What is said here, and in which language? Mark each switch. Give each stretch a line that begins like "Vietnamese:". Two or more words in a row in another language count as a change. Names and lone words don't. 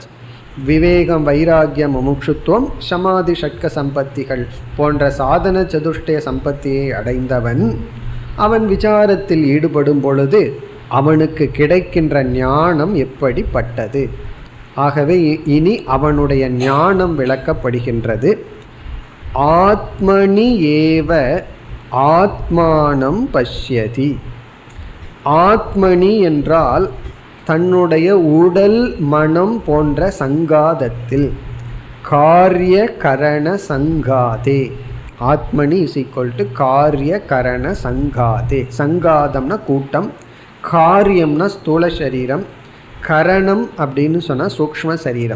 Tamil: விவேகம், வைராகியம், முமுட்சுத்துவம், சமாதி, ஷட்க சம்பத்திகள் போன்ற சாதன சதுஷ்டய சம்பத்தியை அடைந்தவன் அவன் விசாரத்தில் ஈடுபடும் பொழுது அவனுக்கு கிடைக்கின்ற ஞானம் எப்படிப்பட்டது? ஆகவே இனி அவனுடைய ஞானம் விளக்கப்படுகின்றது.
Sanskrit: आत्मनि एव आत्मानं पश्यति.
Tamil: ஆத்மனி என்றால் தன்னுடைய உடல் மனம் போன்ற சங்காதத்தில்,
Sanskrit: कार्य करण संघाते. आत्मनि
English: is equal to
Sanskrit: कार्य करण संघाते.
Tamil: சங்காதம்னா கூட்டம், காரியம்னா ஸ்தூல சரீரம், கரணம் அப்படின்னு சொன்னால் சூக்ஷ்ம சரீரம்.